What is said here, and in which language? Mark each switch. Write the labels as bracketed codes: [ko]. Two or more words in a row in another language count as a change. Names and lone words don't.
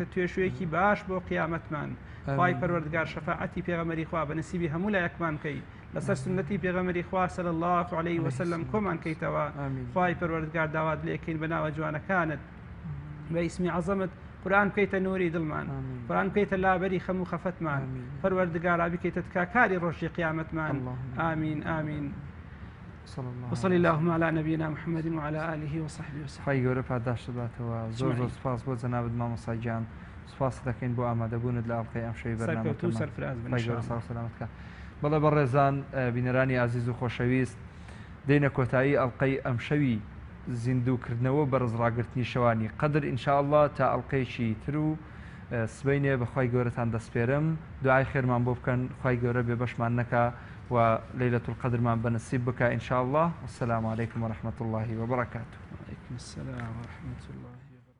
[ckb] توێشوەیەکی باش بۆ قیامەتمان خوای پەروەردگار شەفاعەتی پێغەمبەری خوا بە نسیبی هەموو لایەکمان بکەی لەسەر سنەتی پێغەمبەری خوا [ar] صلی الله علیه وسلم [ckb] کۆمان کەیتەوە خوای پەروەردگار داوات لێکەین بە ناوە جوانەکانت بە ئیسمی عەزەمت قورآن بکەیتە نوری دڵمان قورآن بکەیتە لابەری خەم و خەفەتمان پەروەردگارا بکەیتە تکاکاری ڕۆژی قیامەتمان [ar] آمین آمین وصلى اللهم على نبينا محمد وعلى آله وصحبه وسلم. [ckb] خی گەورە پاداشت باتەوە زۆر زۆر سپاس بۆ جەنابەت مامۆستای گیان سپاس دەکەین بۆ ئامادەبوونت لە ئەڵقەی ئەم شەوی بەرنامەکەمان. بەڵێ بەڕێزان بینەرانی عزیز و خۆشەویست دێنە کۆتایی ئەڵقەی ئەم شەوی زیندووکردنەوە بە ڕزڕاگررتنی شەوانی قەدر ئینشاءالله تا ئەڵلقەیەکی تر و سبەینێ بەخوای گەورەتان دەسپێرم دوعای خێرمان بۆ بکەن خی گەورە بێ بەشمان نەکا و لەیلەتول قەدرمان بەنسیب بکە ئینشاءالله. [ar] والسلام علیکم ورحمة الله وبركاته. وعليكم السلام ورحمة الله.